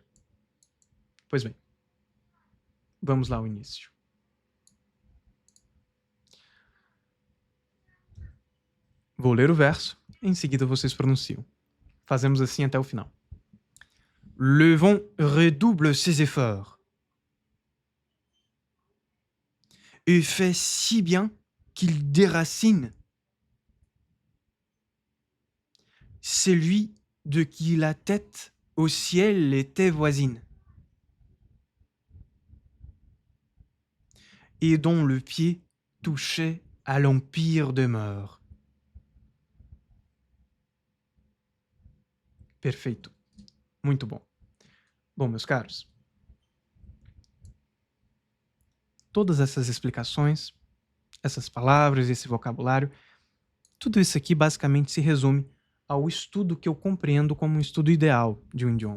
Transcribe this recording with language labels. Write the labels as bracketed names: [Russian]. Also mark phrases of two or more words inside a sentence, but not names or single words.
[Portuguese] Pois bem, vamos lá ao início. Vou ler o verso, em seguida vocês pronunciam. Fazemos assim até o final. [French] Le vent redouble ses efforts et fait si bien qu'il déracine celui de qui la tête au ciel était voisine, et dont le pied touchait à l'empire demeure. [Portuguese] Perfeito. Muito bom. Bom, meus caros, todas essas explicações, essas palavras, esse vocabulário, tudo isso aqui basicamente se resume ao estudo que eu compreendo como um estudo ideal de um idioma.